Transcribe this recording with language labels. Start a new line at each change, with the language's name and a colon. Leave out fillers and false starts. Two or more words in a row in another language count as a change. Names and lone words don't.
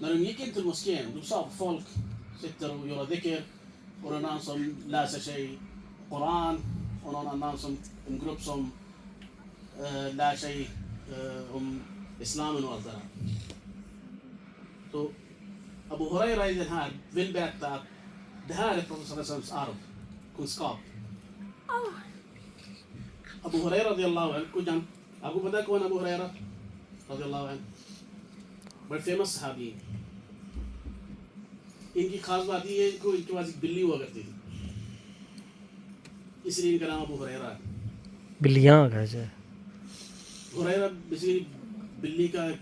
Swedish: när de gick in till moskén, de sa att folk sitter och gör dhikr och någon annan som läser sig Koran och någon annan som en grupp som lär sig om islamen och allt det där. Så Abu Huraira i den här vill berätta att det här är professorns arv, kunskap.
Hindi: Abu Huraira
Arabic: رضي الله عنه
Hindi: कुछ जान आपको पता है कौन अबू हुरैरा
Arabic: رضي الله عنه
Hindi: बड़े फेमस सहाबी हैं। इनकी खास बात ये है इनको इनके पास एक बिल्ली हुआ करती थी, इसलिए इनका नाम अबू हुरैरा है। बिल्लियाँ कैसे? हुरैरा बेसिकली बिल्ली का एक